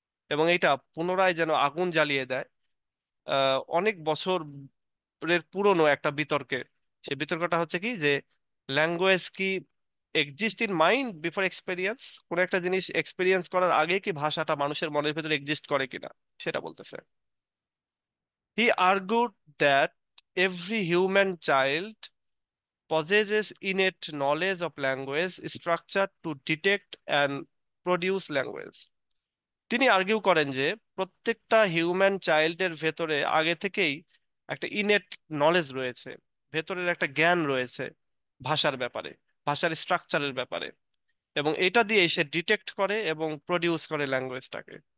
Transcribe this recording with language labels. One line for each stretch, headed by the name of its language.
Bangla: এবং এটা পুনরায় যেন আগুন জ্বালিয়ে দেয় অনেক বছরের পুরনো একটা বিতর্কে। সেই বিতর্কটা হচ্ছে কি, যে ল্যাঙ্গুয়েজ কি
English: exist in mind before experience,
Bangla: কোন একটা জিনিস এক্সপেরিয়েন্স করার আগে কি ভাষাটা মানুষের মনের ভেতরে এক্সিস্ট করে কিনা, সেটা বলতেছে।
English: He argued that every human child possesses innate knowledge of language structure to detect and produce language.
Bangla: তিনি আর্গিউ করেন যে প্রত্যেকটা হিউম্যান চাইল্ডের ভেতরে আগে থেকেই একটা ইনেট নলেজ রয়েছে, ভেতরের একটা জ্ঞান রয়েছে ভাষার ব্যাপারে, ভাষার স্ট্রাকচারের ব্যাপারে, এবং এটা দিয়ে সে ডিটেক্ট করে এবং প্রডিউস করে ল্যাঙ্গুয়েজটাকে।